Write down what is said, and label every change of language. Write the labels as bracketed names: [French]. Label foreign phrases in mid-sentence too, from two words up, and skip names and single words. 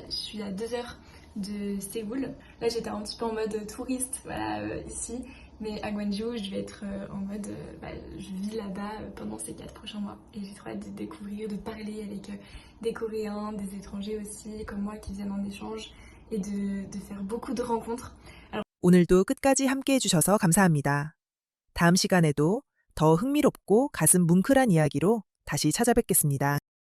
[French] Je suis à 2 heures de Séoul. Là j'étais un petit peu en mode touriste, voilà, ici. Mais à Gwangju, je vais être en mode, je vis là-bas pendant ces 4 prochains mois. Et j'ai trop hâte de découvrir, de parler avec des Coréens, des étrangers aussi, comme moi, qui viennent en échange, et de faire beaucoup de rencontres. [Korean] 오늘도 끝까지 함께 해주셔서 감사합니다. 다음 시간에도 더 흥미롭고 가슴 뭉클한 이야기로 다시 찾아뵙겠습니다.